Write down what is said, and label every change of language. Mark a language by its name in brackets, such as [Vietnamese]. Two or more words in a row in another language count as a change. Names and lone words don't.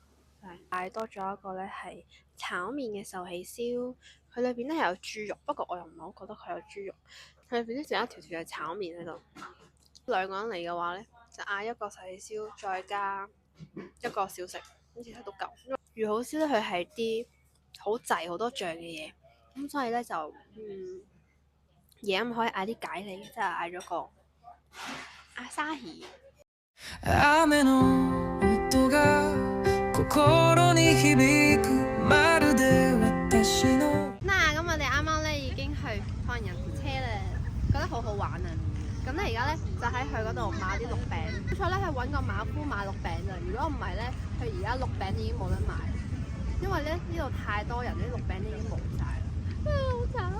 [Cantonese] 嗌多咗一個咧係炒麵嘅壽喜燒，佢裏邊咧係有豬肉，不過我又唔係好覺得佢有豬肉，佢裏邊咧仲有一條條嘅炒麵喺度。2個人嚟嘅話咧，就嗌一個壽喜燒，再加一個小食，咁其實都夠。御好燒咧，佢係啲好滯好多醬嘅嘢，咁所以咧就嘢咁可以嗌啲解膩，即係嗌咗個阿沙希。 [Japanese] 雨の音が心に響くまるで私の。 [Cantonese] 咁我哋啱啱咧已經去可能人車啦，覺得好好玩啊！咁咧而家咧就喺佢嗰度買啲鹿餅，好彩咧係揾個馬夫買鹿餅咋，如果唔係咧，佢而家鹿餅已經冇得賣，因為咧呢度太多人，啲鹿餅已經冇晒啦，好慘啊！